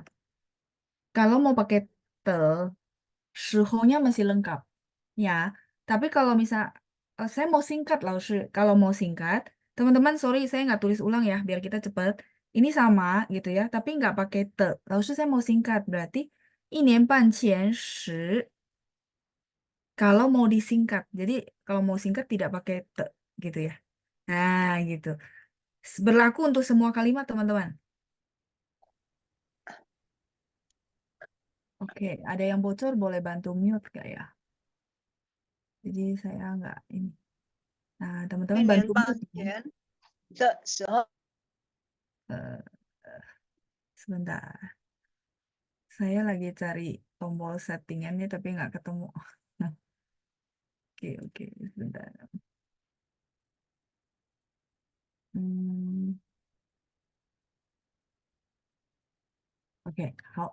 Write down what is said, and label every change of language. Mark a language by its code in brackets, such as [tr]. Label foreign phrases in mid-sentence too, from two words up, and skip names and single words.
[id] Kalau mau pakai te, suhunya masih lengkap. Ya, tapi kalau misal, saya mau singkat lah, kalau mau singkat, teman-teman, sorry, saya nggak tulis ulang ya, biar kita cepat. Ini sama gitu ya, tapi nggak pakai te. Lalu saya mau singkat, berarti [zh] 1年半前时, [id] kalau mau disingkat. Jadi kalau mau singkat tidak pakai te, gitu ya. Nah, gitu. Berlaku untuk semua kalimat, teman-teman. Oke, ada yang bocor boleh bantu mute gak ya? Jadi saya nggak ini. Nah, teman-teman [zh] 一 [id] bantu [zh] 年半 [id] mute ya. [zh] 前的时候， [id] Eh, Sebentar, saya lagi cari tombol settingannya tapi nggak ketemu. Oke, oke, sebentar. Hmm, oke, hao.